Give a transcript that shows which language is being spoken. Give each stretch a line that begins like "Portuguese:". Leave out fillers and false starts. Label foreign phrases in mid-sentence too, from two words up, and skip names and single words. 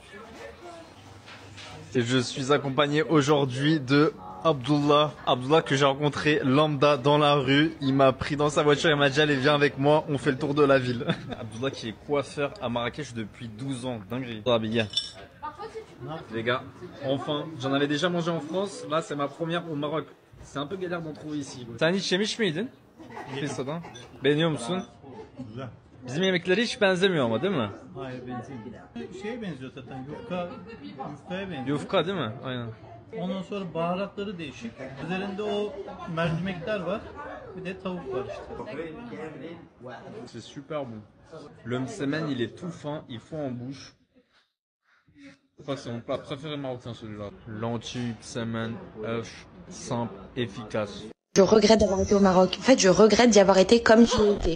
French: Et je suis accompagné aujourd'hui de Abdullah que j'ai rencontré lambda dans la rue. Il m'a pris dans sa voiture, il m'a dit allez viens avec moi, on fait le tour de la ville. Abdullah qui est coiffeur à Marrakech depuis 12 ans, dinguerie. Les gars, enfin, j'en avais déjà mangé en France, là c'est ma première au Maroc. C'est un peu galère d'en trouver ici.
Turkish: Sen hiç yemiş miydin? Pissadan. Beğeniyor musun? Güzel. Bizim yemekleri hiç benzemiyor ama değil mi? Hayır benzemiyor. Şeye benziyor zaten yufkaya benziyor. Yufka değil mi? Aynen. Ondan sonra baharatları değişik. Üzerinde o mercimekler var. Bir de tavuk var işte.
French: C'est super bon. Le msemen il est tout fin, il fond en bouche. Je crois que c'est mon plat préféré marocain celui-là. Lentilles, msemen, œuf, simple, efficace. Je regrette d'avoir été au Maroc. En fait, je regrette d'y avoir été comme j'y étais.